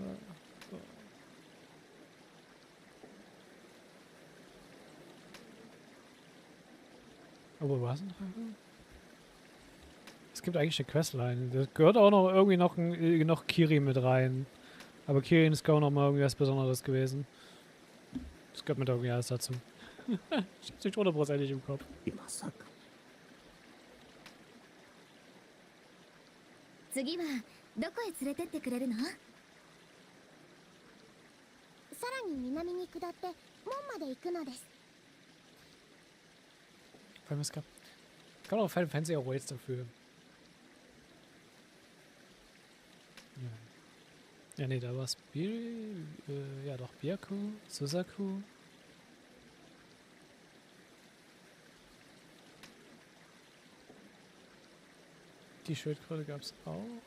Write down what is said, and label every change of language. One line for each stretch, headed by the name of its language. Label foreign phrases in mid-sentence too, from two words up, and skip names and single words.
German: So. Aber war es ein Drache? Es gibt eigentlich eine Questline. Da gehört auch noch irgendwie noch Kiri mit rein. Aber Kirin ist kaum noch mal irgendwie was Besonderes gewesen. Das gehört mit irgendwie alles dazu. Ich hab's nicht hundertprozentig im Kopf.
Japanese: 次はどこへ連れてってくれるの？さらに南に下って門まで行くのです。
German: Vor allem, es gab auch Final Fantasy Awards dafür. Ja, nee, da war es ja doch, Byaku, Susaku. Die Schildkröte gab es auch.